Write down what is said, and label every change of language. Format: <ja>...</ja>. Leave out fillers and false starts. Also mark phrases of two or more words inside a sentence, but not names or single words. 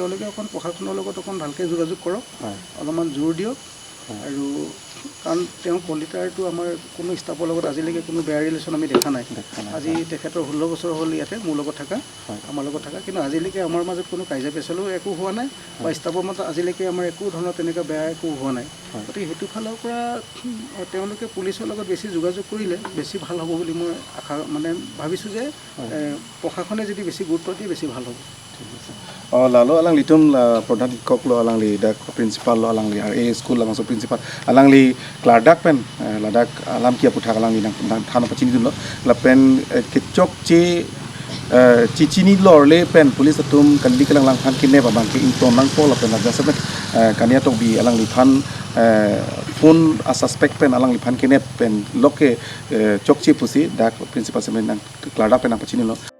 <as>তেওঁলোকে অকণ প্ৰশাসনৰ লগত অকণ ভালকৈ যোগাযোগ কৰক অলপমান জোৰ দিয়ক আৰু কাৰণ তেওঁ কলিতাৰটো আমাৰ কোনো ষ্টাফৰ লগত আজিলৈকে কোনো বেয়া ৰিলেশ্যন আমি দেখা নাই আজি তেখেতৰ 16 বছৰ হ'ল ইয়াতে মোৰ লগত থকা আমাৰ লগত থকা কিন্তু আজিলৈকে আমাৰ মাজত কোনো কাজিয়া পেচালো একো হোৱা নাই বা ষ্টাফৰ মাজত আজিলৈকে আমাৰ একো ধৰণৰ তেনেকুৱা বেয়া একো হোৱা নাই গতিকে সেইটো ফালৰ পৰা তেওঁলোকে পুলিচৰ লগত বেছি যোগাযোগ কৰিলে বেছি ভাল হ'ব বুলি মই আশা মানে ভাবিছোঁ যে প্ৰশাসনে যদি বেছি গুৰুত্ব দিয়ে বেছি ভাল হ'ব</as> <mjw>lalu alang litum pradhan শিক্ষক lo alang li dak principal lo alang li RA school alang so principal alang li klardak pen ladak alam ki aphuthak alang li nang thana pachini dun lo la pen kechok che cici lor le pen police atum kali kalang lang phan kinne ba bang ki inton nang ko la pen la jasabet kania tok bi alang li phan phone a suspect pen alang li phan kinne pen loke chok che pusi dak principal semen nang klardak pen pachini lo</mjw>